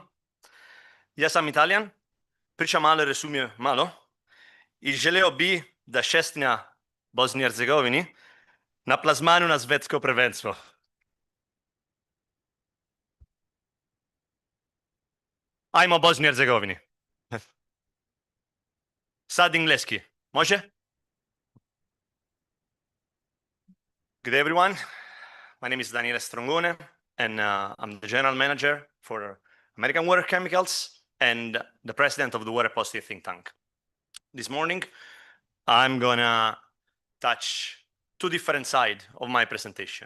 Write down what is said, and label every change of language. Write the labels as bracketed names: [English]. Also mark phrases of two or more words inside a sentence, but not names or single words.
[Bosnian] Ja sam Italijan, pričam malo, razumijem malo i želio bi da šestnja Bosni i Hercegovini na plazmanu na svjetsko prvenstvo. Ajmo Bosni i Hercegovini. Sad engleski. Može? [English] Good day, everyone. My name is Daniele Strongone, and I'm the general manager for American Water Chemicals. and the president of the Water Positive think tank. This morning, I'm gonna touch two different sides of my presentation.